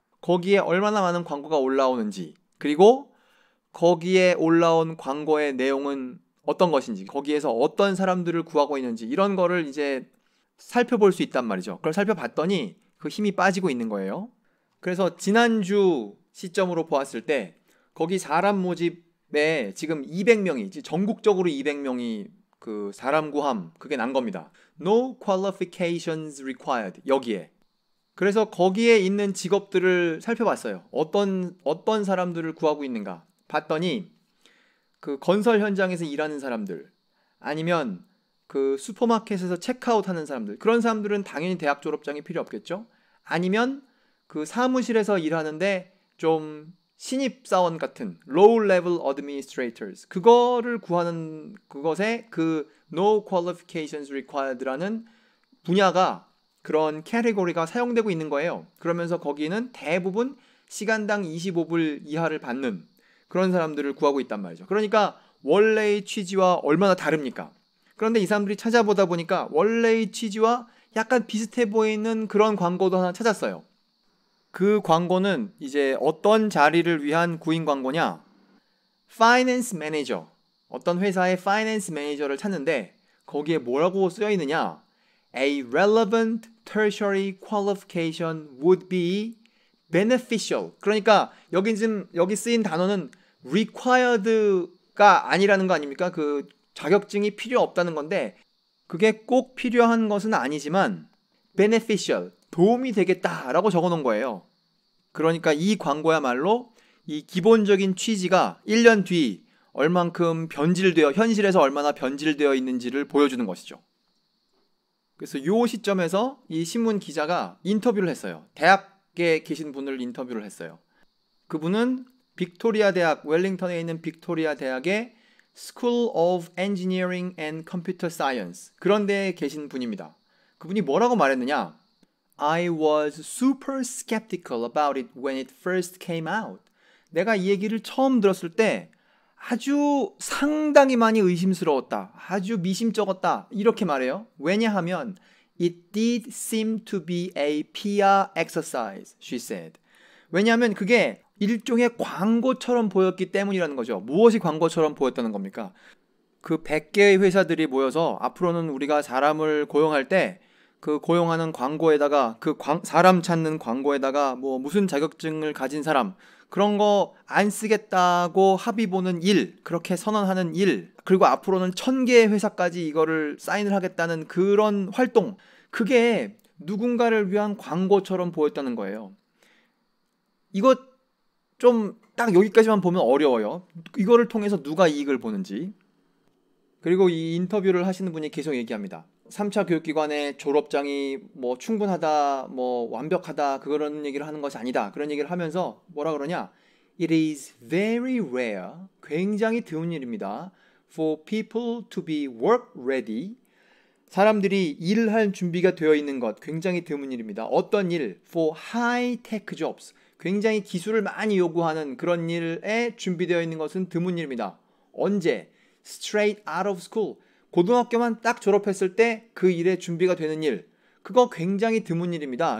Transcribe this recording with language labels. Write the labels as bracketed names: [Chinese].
[Korean] 거기에 얼마나 많은 광고가 올라오는지 그리고 거기에 올라온 광고의 내용은 어떤 것인지 거기에서 어떤 사람들을 구하고 있는지 이런 거를 이제 살펴볼 수 있단 말이죠. 그걸 살펴봤더니 그 힘이 빠지고 있는 거예요. 그래서 지난주 시점으로 보았을 때 거기 사람 모집에 지금 200명이 전국적으로 200명이 그 사람 구함 그게 난 겁니다. [English] No qualifications required [Korean] 여기에. 그래서 거기에 있는 직업들을 살펴봤어요. 어떤 사람들을 구하고 있는가 봤더니 그 건설 현장에서 일하는 사람들 아니면 그 슈퍼마켓에서 체크아웃 하는 사람들 그런 사람들은 당연히 대학 졸업장이 필요 없겠죠. 아니면 그 사무실에서 일하는데 좀 신입사원 같은 [English] low level administrators [Korean] 그거를 구하는 그것에 그 [English] no qualifications required [Korean] 라는 분야가 그런 캐테고리가 사용되고 있는 거예요. 그러면서 거기는 대부분 시간당 25불 이하를 받는 그런 사람들을 구하고 있단 말이죠. 그러니까 원래의 취지와 얼마나 다릅니까? 그런데 이 사람들이 찾아보다 보니까 원래의 취지와 약간 비슷해 보이는 그런 광고도 하나 찾았어요. 그 광고는 이제 어떤 자리를 위한 구인 광고냐? [English] Finance Manager. [Korean] 어떤 회사의 Finance Manager를 찾는데 거기에 뭐라고 쓰여 있느냐? [English] A relevant tertiary qualification would be beneficial. [Korean] 그러니까 여기 쓰인 단어는 required가 아니라는 거 아닙니까? 그 자격증이 필요 없다는 건데 그게 꼭 필요한 것은 아니지만 beneficial. 도움이 되겠다라고 적어 놓은 거예요. 그러니까 이 광고야말로 이 기본적인 취지가 1년 뒤 얼만큼 변질되어 현실에서 얼마나 변질되어 있는지를 보여주는 것이죠. 그래서 이 시점에서 이 신문 기자가 인터뷰를 했어요. 대학에 계신 분을 인터뷰를 했어요. 그분은 빅토리아 대학, 웰링턴에 있는 빅토리아 대학의 School of Engineering and Computer Science 그런 데에 계신 분입니다. 그분이 뭐라고 말했느냐? [English] I was super skeptical about it when it first came out. [Korean] 내가 이 얘기를 처음 들었을 때 아주 상당히 많이 의심스러웠다. 아주 미심쩍었다. 이렇게 말해요. 왜냐하면 [English] It did seem to be a PR exercise, she said. [Korean] 왜냐하면 그게 일종의 광고처럼 보였기 때문이라는 거죠. 무엇이 광고처럼 보였다는 겁니까? 그 100개의 회사들이 모여서 앞으로는 우리가 사람을 고용할 때 그 고용하는 광고에다가 사람 찾는 광고에다가 뭐 무슨 자격증을 가진 사람 그런 거 안 쓰겠다고 합의 보는 일, 그렇게 선언하는 일, 그리고 앞으로는 1000개의 회사까지 이거를 사인을 하겠다는 그런 활동, 그게 누군가를 위한 광고처럼 보였다는 거예요. 이거 좀 딱 여기까지만 보면 어려워요. 이거를 통해서 누가 이익을 보는지. 그리고 이 인터뷰를 하시는 분이 계속 얘기합니다. 3차 교육기관의 졸업장이 뭐 충분하다, 뭐 완벽하다, 그런 얘기를 하는 것이 아니다. 그런 얘기를 하면서 뭐라 그러냐? [English] It is very rare, [Korean] 굉장히 드문 일입니다. [English] For people to be work ready, [Korean] 사람들이 일할 준비가 되어 있는 것, 굉장히 드문 일입니다. 어떤 일? [English] For high-tech jobs, [Korean] 굉장히 기술을 많이 요구하는 그런 일에 준비되어 있는 것은 드문 일입니다. 언제? [English] Straight out of school, [Korean] 고등학교만 딱 졸업했을 때 그 일에 준비가 되는 일, 그거 굉장히 드문 일입니다.